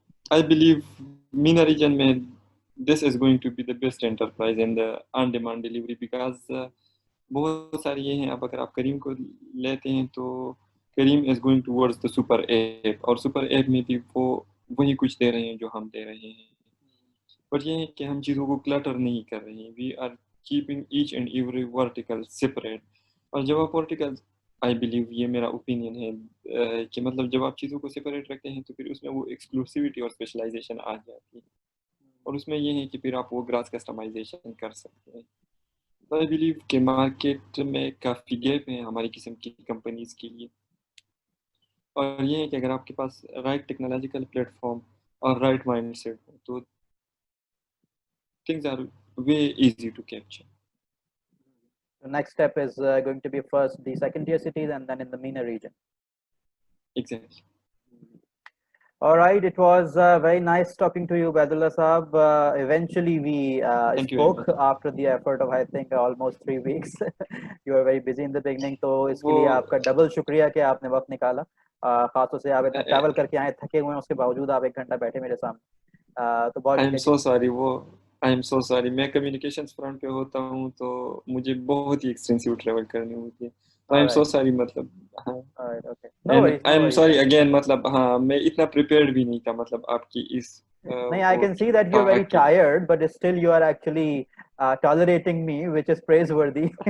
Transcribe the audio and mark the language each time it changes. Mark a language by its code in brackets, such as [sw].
[en] I believe MENA region [ur] میں [en] this is going to be the best enterprise in the on-demand delivery [ur] because بہت ساری یہ ہیں. اب اگر آپ کریم کو لیتے ہیں تو کریم [en] is going towards the super app, [ur] اور super app میں بھی وہ وہی کچھ دے رہے ہیں جو ہم دے رہے ہیں, پر یہ ہے کہ ہم چیزوں کو کلٹر نہیں کر رہے ہیں. [en] We are keeping each and every vertical separate. [ur] اور جب آپ vertical, [en] I believe [ur] یہ میرا اوپینین ہے کہ مطلب جب آپ چیزوں کو سپریٹ رکھتے ہیں تو پھر اس میں وہ ایکسکلوسیوٹی اور اسپیشلائزیشن آ جاتی ہے, اور اس میں یہ ہے کہ پھر آپ وہ گراس کسٹمائزیشن کر سکتے ہیں. [en] I believe [ur] کہ مارکیٹ میں کافی گیپ ہیں ہماری قسم کی کمپنیز کے لیے, اور یہ ہے کہ اگر آپ کے پاس رائٹ ٹیکنالوجیکل پلیٹ فارم اور رائٹ مائنڈ سیٹ ہو تو [en] things are way easy to capture. The next step is going to be first the second tier cities and then in the MENA region. Exactly. All right, it was very nice talking to you, Baidullah Saab. Eventually we spoke after the effort of I think almost 3 weeks. You were very busy in the beginning, [ur] تو اس کے لیے آپ کا double شکریہ کہ آپ نے وقت نکالا. خاص طور سے آپ اتنا ٹریول کر کے آئے, تھکے ہوئے ہیں, اس کے باوجود آپ 1 گھنٹہ بیٹھے میرے سامنے. تو بہت [en] I am so sorry. [ur] میں کمیونیکیشنز فرنٹ پہ ہوتا ہوں تو مجھے بہت ہی ایکسٹینسیو ٹریول کرنی ہوتی ہے. [en] I am so sorry, [ur] مطلب ہاں. [en] I am sorry again, [ur] مطلب ہاں میں اتنا prepared بھی نہیں تھا مطلب آپ کی اس. [en] I can see that you're very tired, but still you are actually tolerating me, which is praiseworthy.